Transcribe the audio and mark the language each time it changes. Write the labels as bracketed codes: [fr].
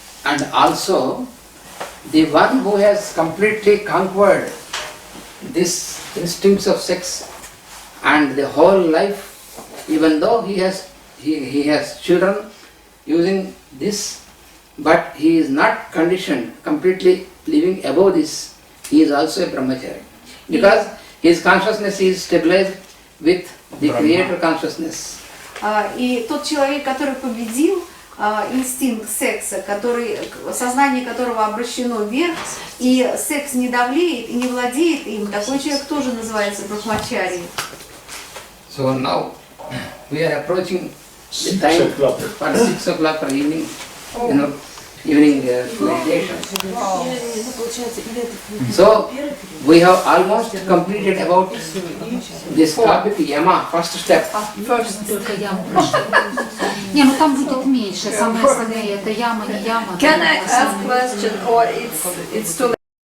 [en] And also, the one who has completely conquered this instincts of sex and the whole life, even though he has children using this, but he is not conditioned, completely living above this, he is also a brahmachari. Because his consciousness is stabilized with the Creator consciousness. [ru] И тот человек, который победил инстинкт секса, сознание которого обращено вверх, и секс не давлеет и не владеет им, такой человек тоже называется брахмачари. [en] So now we are approaching the time for 6 o'clock for evening, evening meditation. So we have almost completed about this topic, yama, first step. [ru] Только яма. Не, ну там будет меньше, самое основное это яма, не яма. [en] Can I ask question or it's too late?